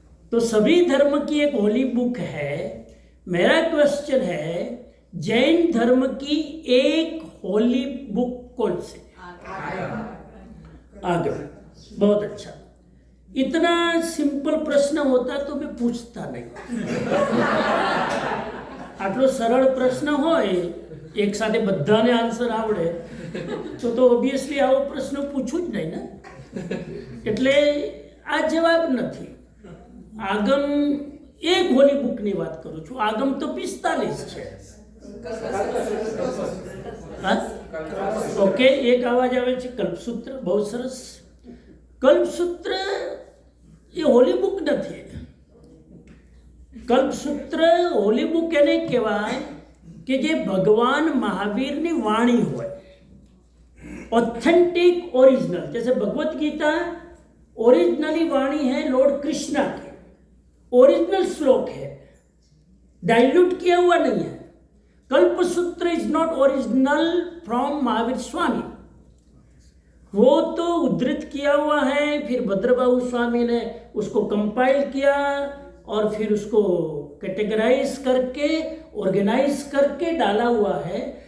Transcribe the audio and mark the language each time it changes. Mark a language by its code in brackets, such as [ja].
[hi] तो सभी धर्म की एक होली बुक है। मेरा क्वेश्चन है, जैन धर्म की एक होली बुक कौन सी? आगे। बहुत अच्छा। इतना सिंपल प्रश्न होता तो मैं पूछता नहीं। [gu] આટલો સરળ પ્રશ્ન હોય, એક સાથે બધાને આન્સર આવડે તો ઓબ્વિયસલી આવો પ્રશ્ન પૂછું જ નહીં ને। એટલે આ જવાબ નથી। આગમ એક હોલી બુકની વાત કરું છું, આગમ તો 45 છે। હા, ઓકે, એક અવાજ આવે છે કલ્પસૂત્ર, બહુ સરસ। કલ્પસૂત્ર એ હોલી બુક નથી। કલ્પસૂત્ર હોલી બુક એને કહેવાય કે જે ભગવાન મહાવીરની વાણી હોય, [en] Authentic original. [hi] जैसे भगवत गीता ओरिजिनली वाणी है लॉर्ड कृष्णा की, ओरिजिनल श्लोक है, डाइल्यूट किया हुआ नहीं है। Kalpasutra [en] is not original from [hi] Mahavir Swami, वो तो उद्धृत किया हुआ है, फिर भद्रबाहु स्वामी ने उसको कंपाइल किया और फिर उसको कैटेगराइज करके ऑर्गेनाइज करके डाला हुआ है।